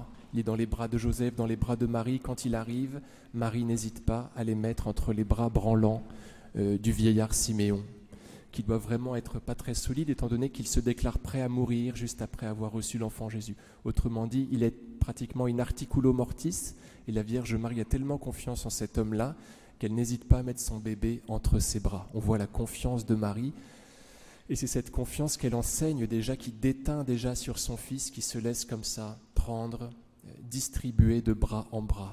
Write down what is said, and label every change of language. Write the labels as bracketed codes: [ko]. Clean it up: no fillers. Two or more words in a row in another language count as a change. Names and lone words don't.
[fr] Il est dans les bras de Joseph, dans les bras de Marie. Quand il arrive, Marie n'hésite pas à les mettre entre les bras branlants du vieillard Siméon, qui doit vraiment être pas très solide, étant donné qu'il se déclare prêt à mourir juste après avoir reçu l'enfant Jésus. Autrement dit, il est pratiquement [la] in articulo mortis, [fr] et la Vierge Marie a tellement confiance en cet homme-là qu'elle n'hésite pas à mettre son bébé entre ses bras. On voit la confiance de Marie, et c'est cette confiance qu'elle enseigne déjà, qui déteint déjà sur son fils, qui se laisse comme ça prendre, distribuer de bras en bras.